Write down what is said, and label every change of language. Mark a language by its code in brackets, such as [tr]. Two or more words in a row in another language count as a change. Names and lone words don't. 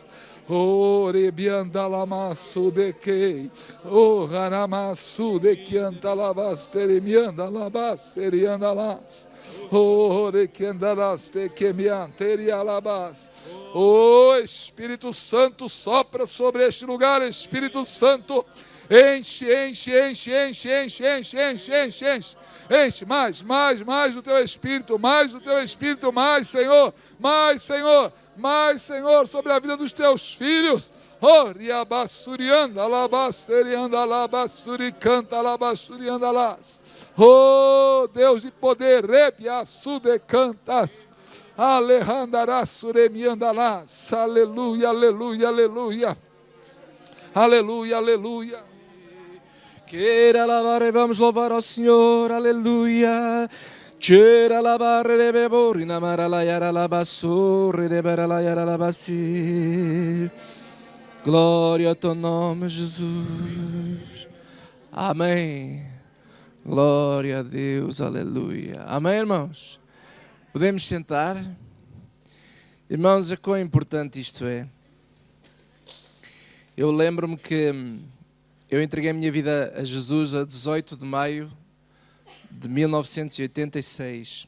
[pt] Ore biandala masu de que, o haramasu de que antalabas teremianda la bas, serianda las. Ore que andalas te que me anteria alabas. Oh Espírito Santo, sopra sobre este lugar, Espírito Santo, enche, enche, enche, enche, enche, enche, enche, enche, enche, enche, mais do teu Espírito, mais do teu Espírito, mais Senhor, sobre a vida dos teus filhos. Oh, riabassurianda, alabasterianda, alabassuri, alabasturianda, las. Oh, Deus de poder, rebiassude cantas. Alehandará suremiandalás. Aleluia, aleluia, aleluia. Aleluia, aleluia. Queira alabar e vamos louvar ao Senhor. Aleluia. Queira alabar e bebor e namar alayar alabassur e deber alayar alabassi. Glória ao teu nome, Jesus. Amém. Glória a Deus. Aleluia. Amém, irmãos. Podemos sentar? Irmãos, quão importante isto é. Eu lembro-me que eu entreguei a minha vida a Jesus a 18 de maio de 1986.